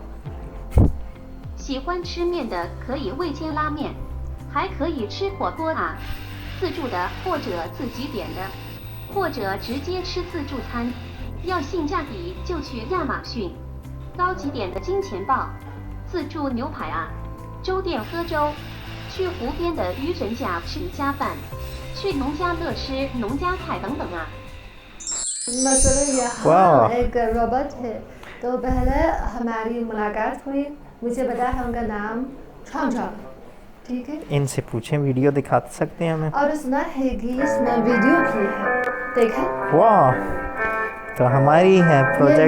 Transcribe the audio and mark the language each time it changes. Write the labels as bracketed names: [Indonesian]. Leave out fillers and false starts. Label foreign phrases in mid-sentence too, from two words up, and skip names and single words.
[Chinese] 喜欢吃面的可以味千拉面，还可以吃火锅啊，自助的或者自己点的，或者直接吃自助餐。要性价比就去亚马逊，高级点的金钱豹，自助牛排啊，粥店喝粥，去湖边的鱼人家吃鱼家饭，去农家乐吃农家菜等等啊。 [Hindi] मसलन यहाँ एक रोबोट है तो पहले हमारी मुलाकात हुई मुझे बताया है उनका नाम छॉन्ग छॉन्ग ठीक है इनसे पूछें, वीडियो दिखा सकते हैं हमें? और सुना है कि इसमें वीडियो भी है देखा वाह, तो हमारी है प्रोजेक्ट